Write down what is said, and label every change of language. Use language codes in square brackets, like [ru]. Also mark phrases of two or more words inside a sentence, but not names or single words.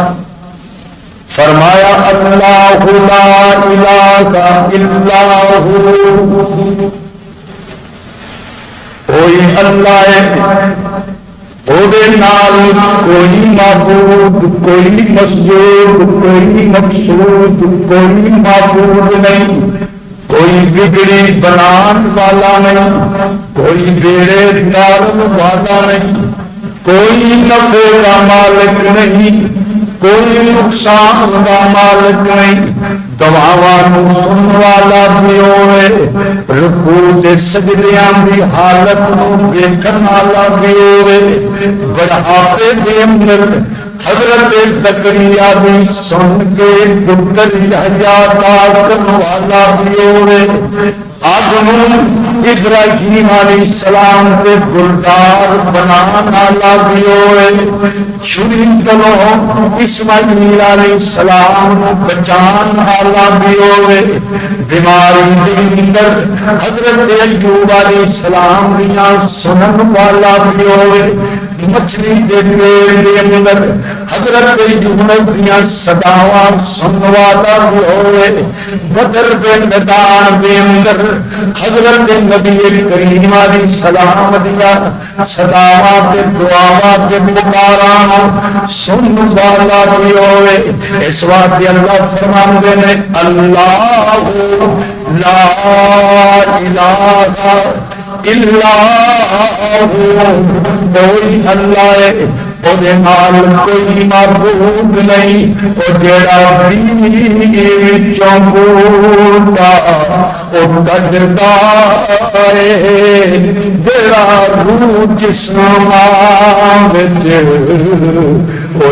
[pa] فرمایا [ar] اللہ لا الہ الا ہو، [pa] کوئی اللہ ہے، او دے نال کوئی معبود، کوئی مسجود، کوئی مقصود، کوئی معبود نہیں، کوئی بگڑی بنان والا نہیں، کوئی بیڑے ڈالن والا نہیں، کوئی نفع [ur] کا مالک نہیں، کوئی نقصان کا مالک نہیں، [pa] دعاواں سن والا بھی ہوئے، رکوع تے سجدیاں دی حالت نو ویکھن والا بھی ہوئے، بڑھاپے دے اندر حضرت زکریا بھی سن کے پتر یحییٰ کرن والا بھی ہوئے، آدم ابراہیم علیہ السلام کے گلزار بنان والا بھی ہوئے، چھری دلوں اسماعیل علیہ السلام بچان والا بھی ہوئے، بیماری کے اندر حضرت ایوب علیہ السلام دیاں سنن والا بھی ہوئے، مچھلی کے پیٹ کے اندر حضرت یونس دیاں صداواں سنن والا بھی ہوئے، بدر کے میدان کے اندر حضرت نبی کریم علیہ السلام دیا صداواں تے دعاواں تے پکاراں سنن والا بھی ہوئے. اس واسطے اللہ فرماندے نے [ar] اللہ لا الہ الا ہو، [pa] کوئی اللہ ہے او دے نال کوئی معبود نہیں، او جڑا بیج وچوں بوٹا او کڈدا ہے، جڑا روح جسماں وچ او